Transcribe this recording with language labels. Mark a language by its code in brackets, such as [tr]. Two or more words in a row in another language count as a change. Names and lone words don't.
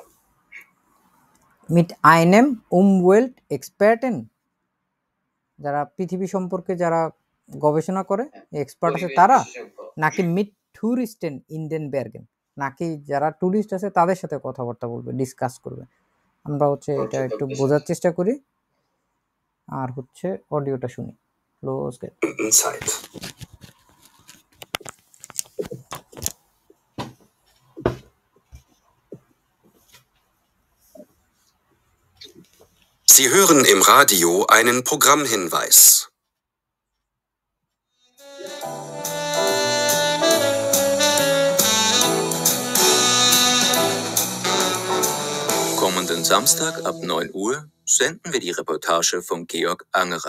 [de] mit einem Umwelt Experten, [bn] যারা পৃথিবী সম্পর্কে যারা গবেষণা করে এক্সপার্ট আছে তারা, নাকি [de] mit Touristen in den Bergen, [bn] নাকি যারা টুরিস্ট আছে তাদের সাথে কথাবার্তা বলবে, ডিসকাস করবে। আমরা হচ্ছে এটা একটু বোঝার চেষ্টা করি আর হচ্ছে অডিওটা শুনি। [en] ক্লোজ [de] Zeit. Sie hören im Radio einen Programmhinweis. Kommenden Samstag ab 9 Uhr senden wir die Reportage von Georg Angerer.